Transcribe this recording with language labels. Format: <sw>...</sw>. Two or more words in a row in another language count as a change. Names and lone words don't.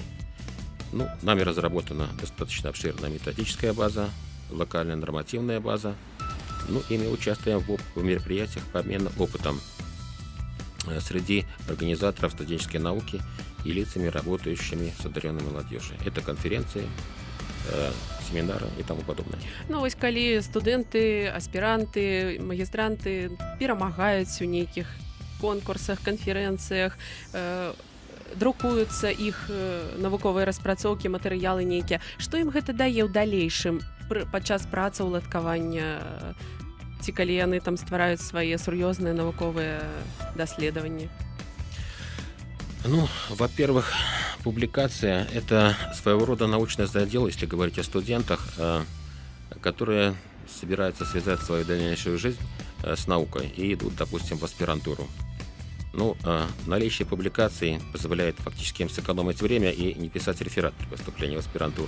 <ru>Ну, нами разработана достаточно обширная методическая база, локальная нормативная база. Ну, и мы участвуем в мероприятиях по обмену опытом среди организаторов студенческой науки и лицами, работающими с одаренной молодежью. Это конференции, семинары и тому подобное.</ru> <be>Ну, вось калі студэнты, аспіранты, магістранты перамагаюць у нейкіх конкурсах, канферэнцыях, друкуюцца іх навуковыя распрацоўкі, матэрыялы нейкія. Што ім гэта дае ў далейшым падчас працы ўладкавання, ці калі яны там ствараюць свае сур'ёзныя навуковыя даследаванні?</be> <ru>Ну, во-первых, публикация – это своего рода научный задел, если говорить о студентах, которые собираются связать свою дальнейшую жизнь с наукой и идут, допустим, в аспирантуру. Ну, наличие публикаций позволяет фактически им сэкономить время и не писать реферат при поступлении в аспирантуру.</ru>